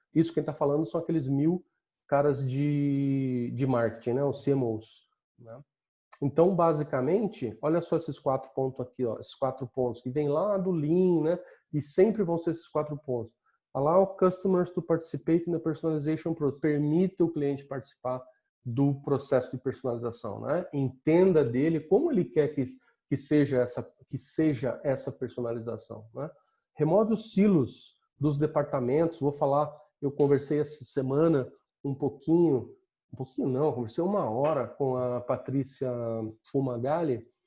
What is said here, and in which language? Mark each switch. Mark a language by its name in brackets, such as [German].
[Portuguese] Isso quem está falando são aqueles 1000 caras de marketing, né? Os CMOs, né? Então, basicamente, olha só esses 4 pontos aqui, ó, esses 4 pontos que vem lá do Lean, né? E sempre vão ser esses 4 pontos. [English] Allow customers to participate in the personalization process. [Portuguese] Permita o cliente participar do processo de personalização, né? Entenda dele como ele quer que seja essa personalização, né? Remove os silos dos departamentos. Vou falar, eu conversei essa semana um pouquinho não, conversei 1 hora com a Patrícia Fumagalli.